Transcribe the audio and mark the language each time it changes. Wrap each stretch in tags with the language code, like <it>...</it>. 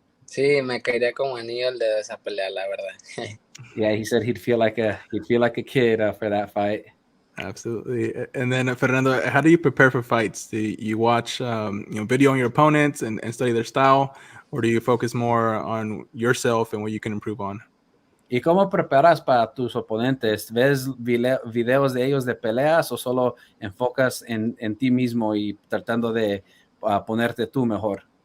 <es>Sí, me caería como anillo el dedo esa pelea, la verdad.</es> <en>Yeah, he said he'd feel like a kid for that fight. Absolutely. And then Fernando, how do you prepare for fights? Do you watch video on your opponents and study their style, or do you focus more on yourself and what you can improve on?</en> <es>¿Y cómo preparas para tus oponentes? ¿Ves videos de ellos de peleas o solo enfocas en ti mismo y tratando de ponerte tú mejor?</es>